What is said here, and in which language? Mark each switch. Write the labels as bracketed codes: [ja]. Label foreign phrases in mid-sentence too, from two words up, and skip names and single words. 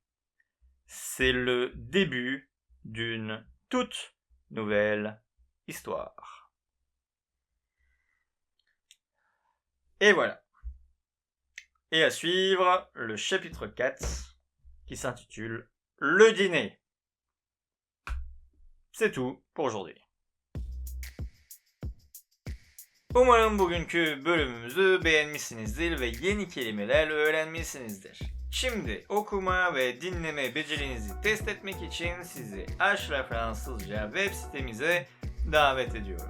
[fr] C'est le début d'une toute nouvelle histoire. Et voilà. Et à suivre le chapitre 4 qui s'intitule Le dîner. C'est tout pour aujourd'hui. [tr] Umarım bugünkü bölümümüzü beğenmişsinizdir ve yeni kelimeler öğrenmişsinizdir. Şimdi okuma ve dinleme becerinizi test etmek için sizi Aşkla Fransızca web sitemize davet ediyorum.